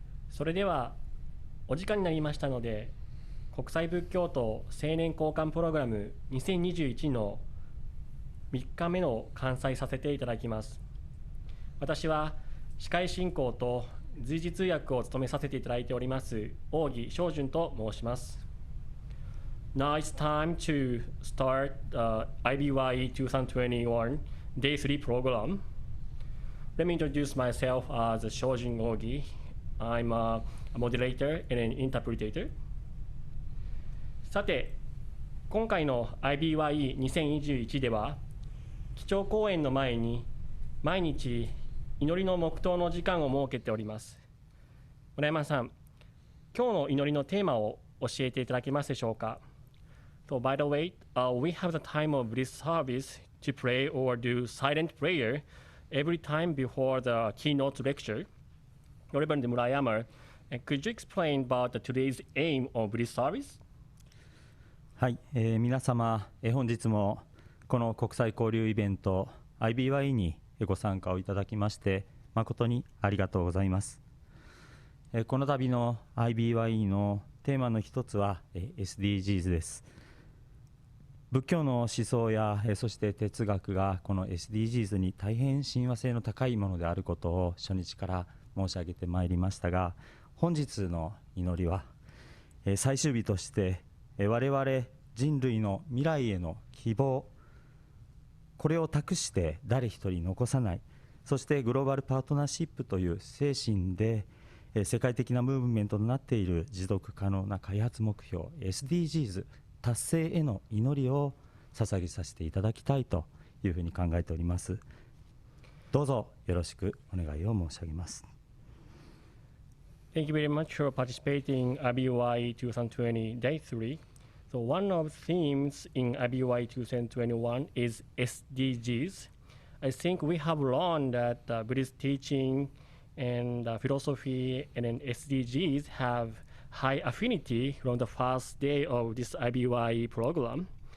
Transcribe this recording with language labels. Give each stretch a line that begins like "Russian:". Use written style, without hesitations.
Japanese: それではお時間になりましたので、国際仏教徒青年交換プログラム2021の3日目の開催させていただきます。私は司会進行と随時通訳を務めさせていただいております大木正順と申します。
English: Now it's time to start IBYE2021 Day3 program. Let me introduce myself as Shojun Ogi. I'm a moderator and an interpreter.
Japanese: さて、今回の IBYE2021 では、基調講演の前に毎日祈りの黙祷の時間を設けております。村山さん、今日の祈りのテーマを教えていただけますでしょうか。
English: So, by the way, we have the time of Buddhist service to pray or do silent prayer every time before the keynote lecture. Reverend Murayama, could you explain about today's aim of Buddhist service?
Japanese: はい、皆様、本日もこの国際交流イベント IBYE にご参加をいただきまして誠にありがとうございます。この度の IBYE のテーマの一つは SDGs です。仏教の思想やそして哲学がこの SDGs に大変親和性の高いものであることを初日から申し上げてまいりましたが、本日の祈りは最終日として我々人類の未来への希望、これを託して誰一人残さない、そしてグローバルパートナーシップという精神で世界的なムーブメントとなっている持続可能な開発目標 SDGs 達成への祈りを捧げさせていただきたいというふうに考えております。どうぞよろしくお願いを申し上げます。
English: Thank you very much for participating in IBYE 2020 Day 3. So one of the themes in IBYE 2021 is SDGs. I think we have learned that Buddhist teaching and philosophy and then SDGs have high affinity from the first day of this IBYE program.